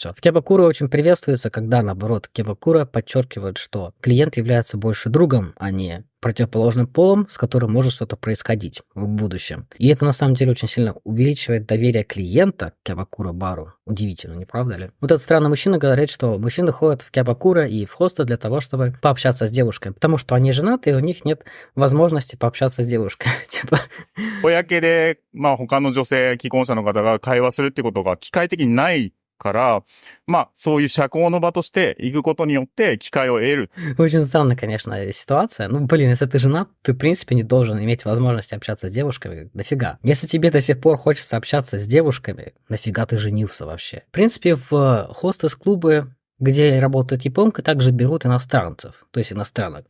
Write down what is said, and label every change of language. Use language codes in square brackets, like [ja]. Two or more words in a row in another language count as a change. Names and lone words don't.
[ru] В Кебакура очень приветствуется, когда, наоборот, Кебакура подчеркивает, что клиент является больше другом, а не противоположным полом, с которым может что-то происходить в будущем. И это на самом деле очень сильно увеличивает доверие клиента к Кебакура-бару. Удивительно, не правда ли? Вот этот странный мужчина говорит, что мужчины ходят в Кебакура и в хосты для того, чтобы пообщаться с девушкой, потому что они женаты, и у них нет возможности пообщаться с девушкой. Типа... [ja] 公で、他の女性既婚者の方が会話するってことが機械的にないから、そういう社交の場として行くことによって機会を得る。 [ru] Очень странная, конечно, ситуация. Если ты женат, ты, в принципе, не должен иметь возможности общаться с девушками. Нафига? Если тебе до сих пор хочется общаться с девушками, нафига ты женился вообще? В принципе, в хостес-клубы, где работают японки, также берут иностранцев, то есть иностранок.